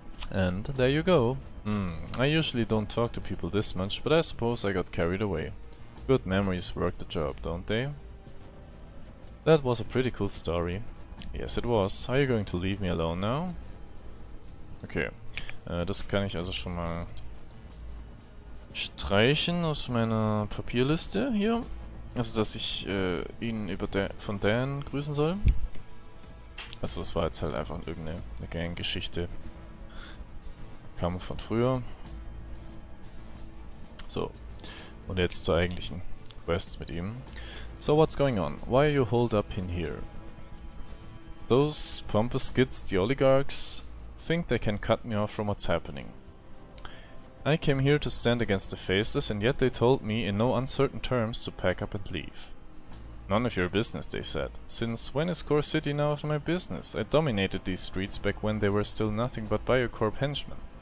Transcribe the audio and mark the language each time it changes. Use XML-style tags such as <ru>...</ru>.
<en>And there you go. I usually don't talk to people this much, but I suppose I got carried away. Good memories work the job, don't they? That was a pretty cool story. Yes, it was. Are you going to leave me alone now?</en> <de>Okay, das kann ich also schon mal streichen aus meiner Papierliste hier. Also, dass ich ihn von Dan grüßen soll. Also das war jetzt halt einfach irgendeine Gang-Geschichte. Kam von früher. So. Und jetzt zur eigentlichen Quest mit ihm.</de> <en>So what's going on? Why are you holed up in here? Those pompous kids, the oligarchs, think they can cut me off from what's happening. I came here to stand against the faceless, and yet they told me in no uncertain terms to pack up and leave. None of your business, they said. Since when is Core City now of my business? I dominated these streets back when they were still nothing but Biocorp henchmen.</en>